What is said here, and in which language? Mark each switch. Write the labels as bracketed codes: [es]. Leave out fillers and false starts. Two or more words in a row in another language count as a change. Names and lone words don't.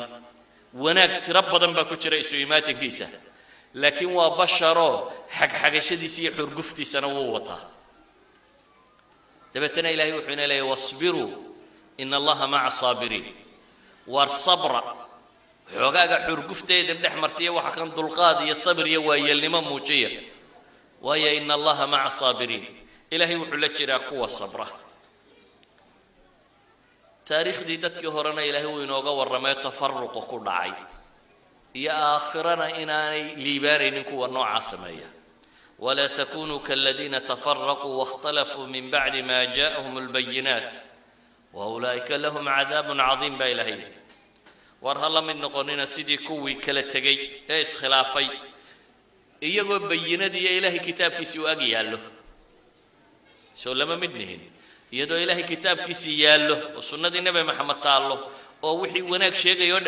[so] wanaag tiro badan baa ku jira isu imaatinkiisa laakiin waa basharo xagxagashadiisa iyo xurguftiisana wuu wataa dabeetana ilaahay wuxuu leeyahay [ar] واصبروا إن الله مع الصابرين [so] war sabra xogaaga xurgufteeda dhex martiya waxa kan dulqaad iyo sabir iyo waayelnimo muujiya waaya [ar] إن الله مع الصابرين [so] ilaahay wuxuu la jiraa kuwa sabra taariikhdii dadkii horena ilaahay uu inooga warramay tafarruq ku dhacay iyo aakhirana inaanay liibaanaynin kuwa nooca sameeya [ar] ولا تكونوا كالذين تفرقوا واختلفوا من بعد ما جاءهم البينات وأولئك لهم عذاب عظيم [so] ba ilaahay war hal mid noqonina sidii kuwii kala tagay ee iskhilaafay iyagoo bayinadii ilaahay kitaabkiisa u ag yaallo soo lama midnihin iyadoo ilaahay kitaabkiisa yaallo oo sunnadii nabi maxamed taalo oo wixii wanaag sheegay oo